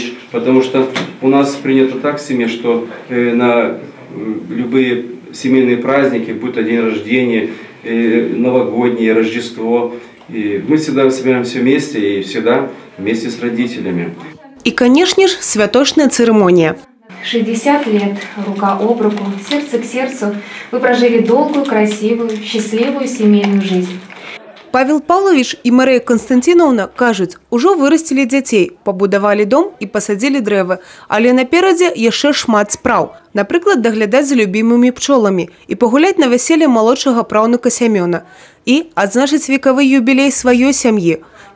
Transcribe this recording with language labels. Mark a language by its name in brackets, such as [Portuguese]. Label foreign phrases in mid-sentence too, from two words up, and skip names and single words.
[Russian] Потому что у нас принято так в семье, что на любые семейные праздники, будь то день рождения, новогоднее, Рождество. И мы всегда собираемся вместе и всегда вместе с родителями. И, конечно же, святошная церемония. 60 лет, рука об руку, сердце к сердцу, вы прожили долгую, красивую, счастливую семейную жизнь. [Belarusian] Павел Павлович і Марыя Константиновна кажуць, ужо вырасцілі дзяцей, пабудавалі дом і пасадзілі дрэвы, але наперадзе яшчэ шмат спраў. Напрыклад, даглядаць за любімымі пчоламі і пагуляць на вяселле малодшага праўнука Сямёна. І адзначыць векавы юбілей сваёй сям'і.